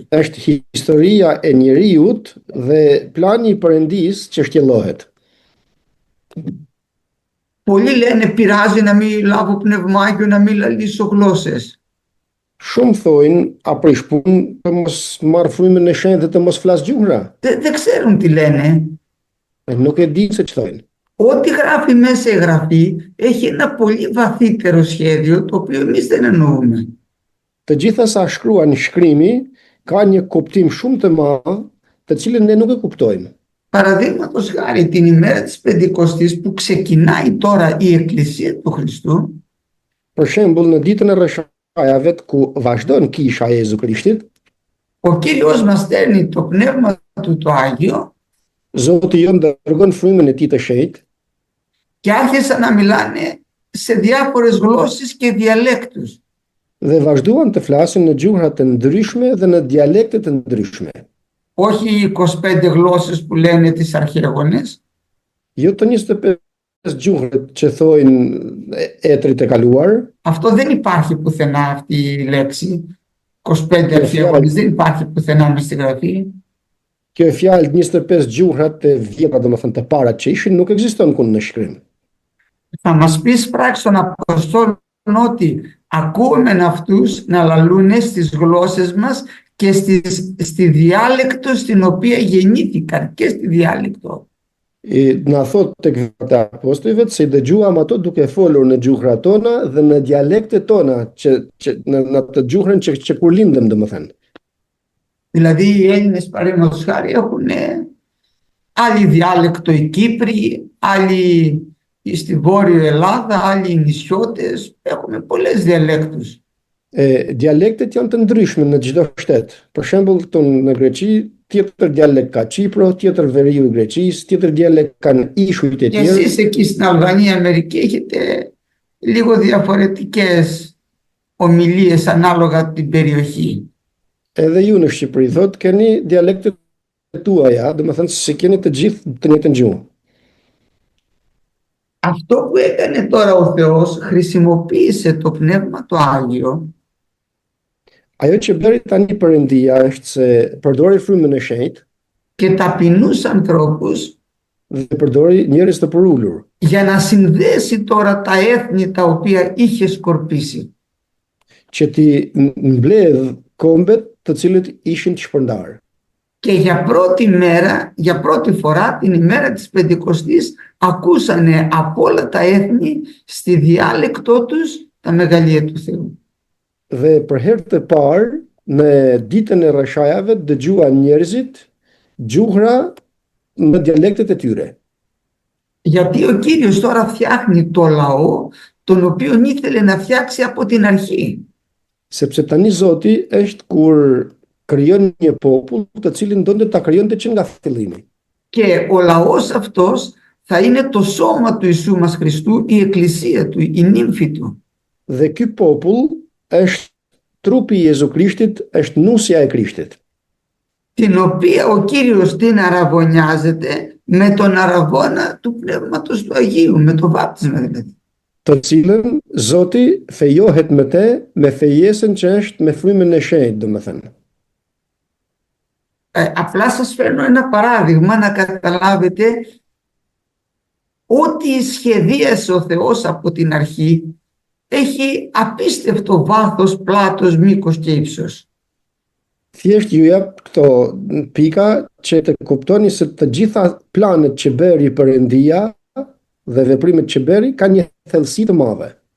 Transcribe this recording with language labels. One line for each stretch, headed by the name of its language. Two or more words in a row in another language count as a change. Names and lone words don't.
Albanian: Është historia e njeriut dhe plani i Perëndisë që shtjellohet.
Greek: Πολλοί λένε πειράζει να μην λάβω πνευμάγιο, να μην λαλήσω γλώσσες.
Albanian: Shumë thojnë, a prish punë të mos marr frymën e shenjtë dhe të mos flas gjuhra.
Greek: Δεν ξέρουν τι λένε.
Albanian: Nuk e di se ç'thojnë.
Greek: Ό,τι γράφει μέσα η Γραφή έχει ένα πολύ βαθύτερο σχέδιο το οποίο εμείς δεν εννοούμε.
Albanian: Të gjitha sa shkruan shkrimi ka një kuptim shumë të madh, të cilën ne nuk e kuptojmë.
Greek: Παραδείγματος χάρη την ημέρα της Πεντηκοστής που ξεκινάει τώρα η Εκκλησία του Χριστού,
Albanian: Për shembull, në ditën e Rreshajave ku vazhdon kisha e Jezu Krishtit,
Greek: ο Κύριος μας στέλνει το Πνεύμα του το Άγιο
Albanian: Zoti jon dërgon frymën e Tij të shenjtë
Greek: και άρχισαν να μιλάνε σε διάφορες γλώσσες και διαλέκτους.
Albanian: dhe vazhduan të flasin në gjuhra të ndryshme dhe në dialekte të ndryshme.
Greek: Όχι οι 25 γλώσσες που λένε τις αρχαίγονες,
Albanian: Jo të 25 gjuhët që thojnë etrit e kaluar,
Greek: αυτό δεν υπάρχει πουθενά αυτή η λέξη. 25 αρχαίγονες δεν υπάρχει πουθενά μες στη Γραφή.
Albanian: kjo e fjalë 25 gjuhrat e vjetra, domethënë të parat që ishin, nuk ekziston këtu në shkrim.
Greek: Θα μας πεις πράξη των Αποστόλων ότι ακούμε αυτούς να λαλούν στις γλώσσες μας και στη διάλεκτο στην οποία γεννήθηκαν και στη διάλεκτο.
Albanian: Na thot tek vetë apostujve se i dëgjuam ato duke folur në gjuhrat tona dhe në dialektet tona që në të gjuhrën që kur lindëm domethënë.
Greek: Δηλαδή οι Έλληνες παραδείγματος χάρη έχουν άλλη διάλεκτο οι Κύπροι, άλλοι στη Βόρειο Ελλάδα, άλλοι οι νησιώτες, έχουμε πολλές διαλέκτους.
Albanian: Dialektet janë të ndryshme në çdo shtet. Për shembull, këtu në Greqi, tjetër dialekt ka Çipro, tjetër veriu i Greqisë, tjetër dialekt kanë ishujt e Και tjerë.
Greek: εσείς εκεί στην Αλβανία, Αμερική, έχετε λίγο διαφορετικές ομιλίες ανάλογα την περιοχή.
Albanian: Edhe ju në Shqipëri thot keni dialektet tuaja, domethënë se keni të gjithë të njëjtën gjuhë.
Greek: Αυτό που έκανε τώρα ο Θεός, χρησιμοποίησε το Πνεύμα το Άγιο
Albanian: Ajo që bëri tani Perëndia është se përdori frymën e shenjtë
Greek: και ταπεινούς ανθρώπους
Albanian: dhe përdori njerëz të përulur
Greek: για να συνδέσει τώρα τα έθνη τα οποία είχε σκορπίσει.
Albanian: që ti mbledh kombet të cilët ishin të shpërndarë.
Greek: Και για πρώτη μέρα, για πρώτη φορά την ημέρα της Πεντηκοστής ακούσανε από όλα τα έθνη στη διάλεκτό τους τα μεγαλεία του Θεού.
Albanian: Dhe për herë të parë në ditën e Rreshajave dëgjuan njerëzit gjuhra në dialektet e tyre.
Greek: Γιατί ο Κύριος τώρα φτιάχνει το λαό τον οποίο ήθελε να φτιάξει από την αρχή.
Albanian: Sepse tani Zoti është kur krijon një popull të cilin donte ta krijonte që nga fillimi.
Greek: Και ο λαός αυτός θα είναι το σώμα του Ιησού μας Χριστού, η εκκλησία του, η νύμφη του.
Albanian: Dhe ky popull është trupi i Jezu Krishtit, është nusja e Krishtit,
Greek: Την οποία ο Κύριος την αραβωνιάζεται με τον αραβώνα του Πνεύματος του Αγίου, με το βάπτισμα δηλαδή.
Albanian: të cilën Zoti fejohet me te, me fejesën që është me frymën e shenjtë, domethënë.
Greek: Απλά σας φέρνω ένα παράδειγμα να καταλάβετε ό,τι σχεδίασε ο Θεός από την αρχή έχει απίστευτο βάθος, πλάτος, μήκος και ύψος.
Albanian: Thjesht ju jap këto pika që të kuptoni se të gjitha planet që bëri Perëndia dhe veprimet që bëri kanë një thellësi të madhe.